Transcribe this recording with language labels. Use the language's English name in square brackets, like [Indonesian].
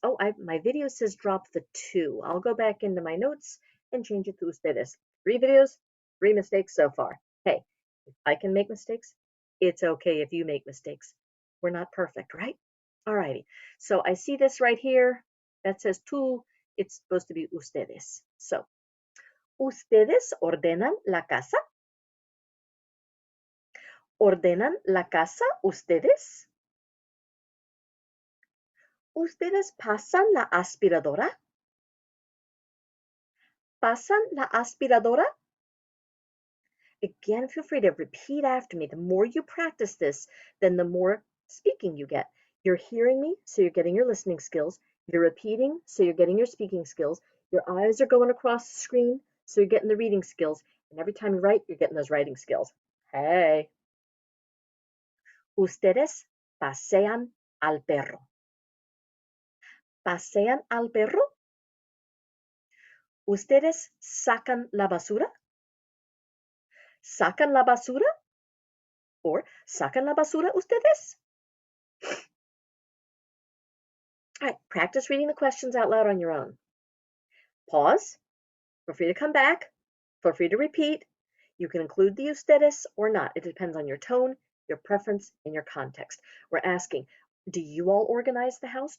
[English] Oh, my video says drop the 2. I'll go back into my notes and change it to [Spanish] ustedes. [English] 3 videos, 3 mistakes so far. Hey, if I can make mistakes, it's okay if you make mistakes. We're not perfect, right? Alrighty. So I see this right here that says [Spanish] tú. [English] It's supposed to be [Spanish] ustedes. So, ¿ustedes ordenan la casa? ¿Ordenan la casa ustedes? ¿Ustedes pasan la aspiradora? ¿Pasan la aspiradora? [English] Again, feel free to repeat after me. The more you practice this, then the more speaking you get. You're hearing me, so you're getting your listening skills. You're repeating, so you're getting your speaking skills. Your eyes are going across the screen, so you're getting the reading skills. And every time you write, you're getting those writing skills. Hey. [Spanish] Ustedes pasean al perro. ¿Pasean al perro? ¿Ustedes sacan la basura? ¿Sacan la basura? Or ¿sacan la basura ustedes? [English] All right, practice reading the questions out loud on your own. Pause. Feel free to come back. Feel free to repeat. You can include the [Spanish] ustedes [English] or not. It depends on your tone your preference, and your context. We're asking, do you all organize the house?